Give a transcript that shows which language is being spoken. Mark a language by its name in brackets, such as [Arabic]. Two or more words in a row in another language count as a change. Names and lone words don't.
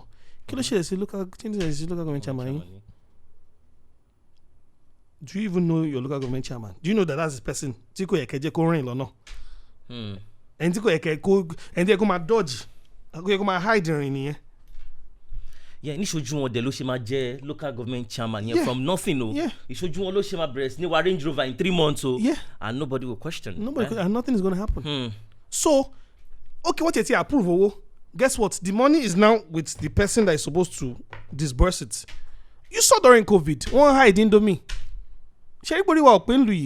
[English] Local government chairman. Do you even know your local government chairman? Do you know that that's the person? And they go dodge. Go hide in here. Yeah, [Yoruba] ní ṣojú wọn dẹ̀ ló ṣe máa jẹ́ [English] local government chairman here Yeah. from nothing o. Yeah. [Yoruba] Ìṣojú wọn ló ṣe máa bẹ̀rẹ̀ sí ní wa Range Rover [English] in 3 months [Yoruba] o. [English] Yeah. And nobody will question. And nothing is going to happen. So, okay, what you approve, guess what? The money is now with the person that is supposed to disburse it. You saw during COVID, one hide Indomie. Everybody will pay Louis.